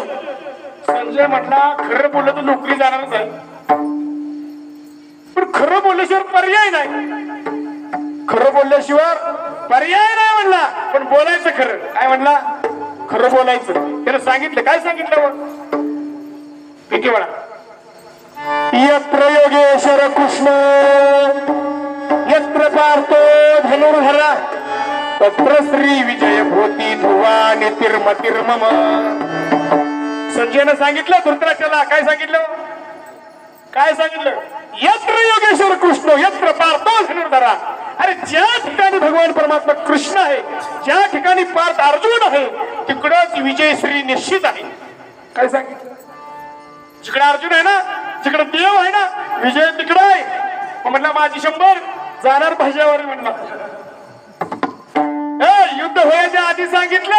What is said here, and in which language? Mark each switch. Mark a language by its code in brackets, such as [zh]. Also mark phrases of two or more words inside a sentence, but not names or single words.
[mr] संजय म्हटला, खरं बोललं तर नोकरी जाणारच आहे, पण खरं बोलल्याशिवाय पर्याय नाही. खरं बोलल्याशिवाय पर्याय नाही म्हणला, पण बोलायचं खरं. काय म्हणला? खरं बोलायचं. त्यानं सांगितलं. काय सांगितलं? किती वेळा? [sa] यत्र योगेश्वर कृष्ण यत्र पार्थो धनुर्धरा तत्र श्री विजय भूती ध्रुवा नितिर्मतिर्मम. [mr] संजयनं सांगितलं धृतराष्ट्राला. काय सांगितलं? काय सांगितलं? [sa] यत्र योगेश्वर कृष्ण यत्र पार्थो धनुर्धरा. [mr] अरे ज्या ठिकाणी भगवान परमात्मा कृष्ण आहे, ज्या ठिकाणी पार्थ अर्जुन आहे, तिकडंच विजय श्री निश्चित आहे. काय सांगितलं? जिकडे अर्जुन आहे ना, जिकडे देव आहे ना, विजय तिकडे आहे. म्हटलं माझी 100 जाणार भाषावर. म्हणला युद्ध व्हायच्या आधी सांगितलं.